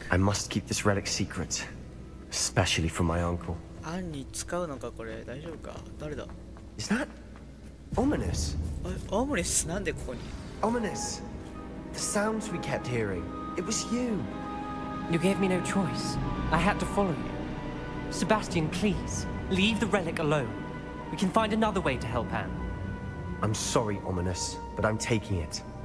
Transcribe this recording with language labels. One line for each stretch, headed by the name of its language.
English: I must keep this relic secret, especially from my uncle.
Japanese: アンに使うのかこれ大丈夫か誰だ
English: Is that ominous?
Japanese: オムレスなんでここに
English: Ominous. The sounds we kept hearing. It was you. You gave me no choice. I had to follow you. Sebastian, please, leave the relic alone. We can find another way to help Anne. I'm sorry, Ominous, but I'm taking it.